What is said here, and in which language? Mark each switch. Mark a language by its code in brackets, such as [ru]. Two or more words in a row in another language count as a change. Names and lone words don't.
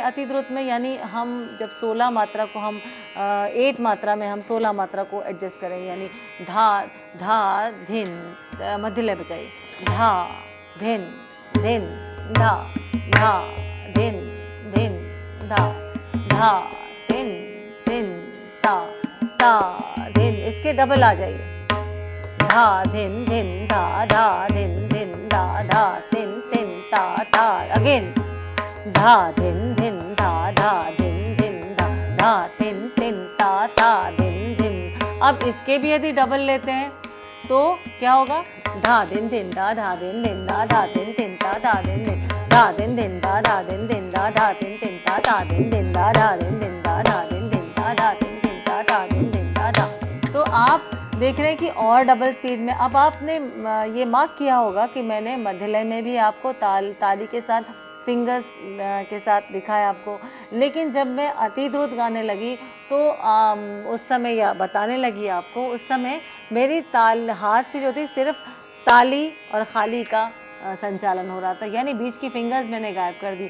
[hi] अति द्रुत में यानी हम जब 16 मात्रा को हम 8 मात्रा में हम 16 मात्रा को एडजस्ट करेंगे, यानी धा धा धिन मध्य लय बजाइए, धा धिन धिन धा धा धिन धिन धा धा धिन धिन धा धा धिन, इसके डबल आ जाइए, धा धिन धिन धा धा धिन धिन धा धा धिन धिन धा धा अगेन धा धिन धिन धा धा धिन धिन धा धा धिन धिन धा धा धिन धिन। अब इसके भी यदि डबल लेते हैं तो क्या होगा? धा धिन धिन धा धा धिन धिन धा धा धिन धिन धा धा धिन धिन धा धिन धिन धा धा धिन धिन धा धा धिन धिन धा धा धिन धिन धा धा धिन धिन धा धा धिन धिन धा धा धिन धिन धा धा धिन धिन धा धा। तो आप देख रहे हैं कि और [en] double speed [hi] में। अब आपने ये मार्क किया होगा कि मैंने मध्य लय में भी आपको ताली के साथ फिंगर्स के साथ दिखाया आपको, लेकिन जब मैं अति द्रुत गाने लगी तो उस समय या बताने लगी आपको, उस समय मेरी ताल हाथ से जो थी सिर्फ ताली और खाली का संचालन हो रहा था, यानी बीच की फिंगर्स मैंने गायब कर दी।